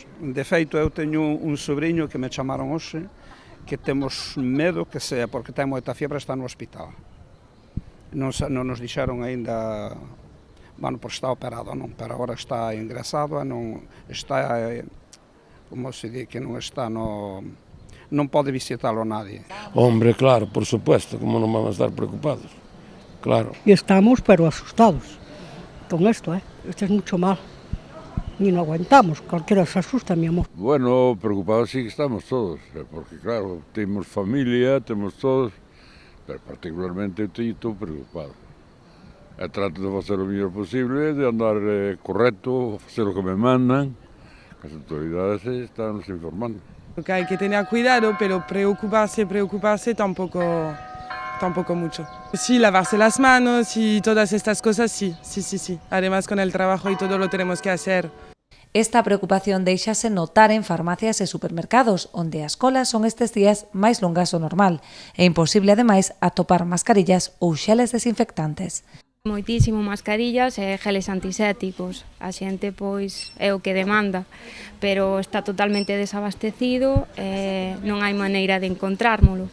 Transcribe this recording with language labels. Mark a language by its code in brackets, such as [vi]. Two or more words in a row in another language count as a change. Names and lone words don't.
[gl] De feito, eu teño un sobrinho que me chamaron hoxe que temos medo que sea porque ten moita fiebre e está no hospital. Non nos dixeron aínda, porque está operado, non, pero agora está ingresado e non está, como se di, que non está non pode visitalo nadie. [es] Hombre, claro, por supuesto, como non vamos a estar preocupados, claro. Y estamos, pero asustados con esto, Esto es mucho mal. Ni no aguantamos, cualquiera se asusta, mi amor. Bueno, [gl] preocupados sí que estamos todos, porque claro, temos familia, temos todos, pero particularmente eu estou preocupado. E trato de facer o mellor posible, de andar correcto, facer o que me mandan, as autoridades están nos informando. [es] Que hay que tener cuidado, pero preocuparse tampoco mucho. Sí, lavarse las manos y todas estas cosas, sí. Además, con el trabajo y todo lo tenemos que hacer. [gl] Esta preocupación deixase notar en farmacias e supermercados, onde as colas son estes días máis longas do normal. É imposible, ademais, atopar mascarillas ou xeles desinfectantes. Moitísimo mascarillas e geles antisépticos. A xente, pois, é o que demanda, pero está totalmente desabastecido e non hai maneira de encontrármolo.